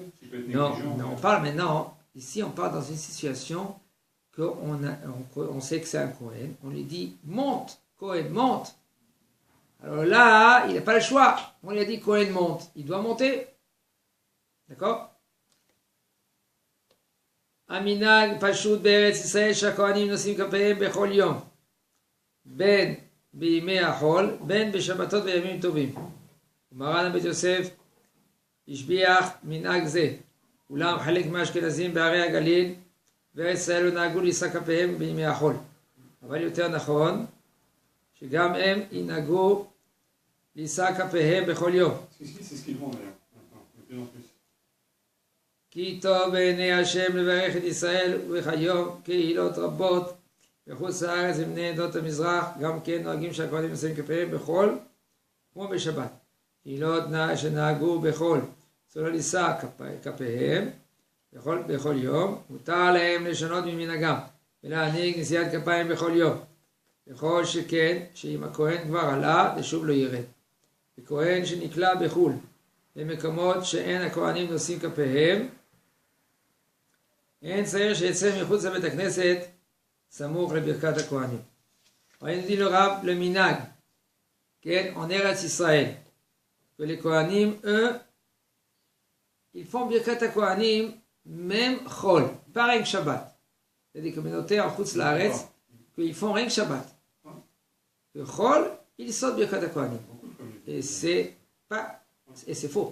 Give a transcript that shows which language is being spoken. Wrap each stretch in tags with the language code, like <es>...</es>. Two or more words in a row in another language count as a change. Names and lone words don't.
<fr>Il peut être non, négligent. On parle maintenant, ici on parle dans une situation qu'on sait que c'est un Kohen, on lui dit monte, Kohen monte. Alors là, il n'a pas le choix. On lui a dit Kohen monte. Il doit monter. D'accord?</fr> <he>המנהג פשוט בארץ ישראל שהכהנים נושאים כפיהם בכל יום. בין בימי החול, בין בשבתות וימים טובים. ומרן בית יוסף השביח מנהג זה. אולם חלק מהאשכנזים בערי הגליל וארץ ישראל נהגו לישא כפיהם בימי החול. אבל יותר נכון, שגם הם ינהגו לישא כפיהם בכל יום.</he> <fr>C'est ce qu'ils vont d'ailleurs, de plus en plus.</fr> <he>כי טוב בעיני השם לברך את ישראל וכיום קהילות רבות בחוץ לארץ ובני עדות המזרח גם כן נוהגים שהכהנים נושאים כפיהם בחול כמו בשבת. קהילות שנהגו בחול שלא לישא כפיהם בכל יום מותר להם לשנות ממנהגם ולהנהיג נשיאת כפיים בכל יום. וכל שכן שאם הכהן כבר עלה ושוב לא ירד. וכהן שנקלע בחול במקומות שאין הכהנים נושאים כפיהם אין צריך שיצא מחוץ לבית הכנסת סמוך לברכת הכהנים.</he> <fr>ראינו dit le rab le minag en Eretz Israël que les Kohanim eux ils font</fr> <he>ברכת הכהנים</he> <fr>même chol pas rien que Shabbat. Il y a des communautés en</fr> <he>חוץ לארץ</he> <fr>qu'ils font rien que Shabbat. Le chol ils sortent</fr> <he>ברכת הכהנים</he> <fr>et c'est faux.</fr>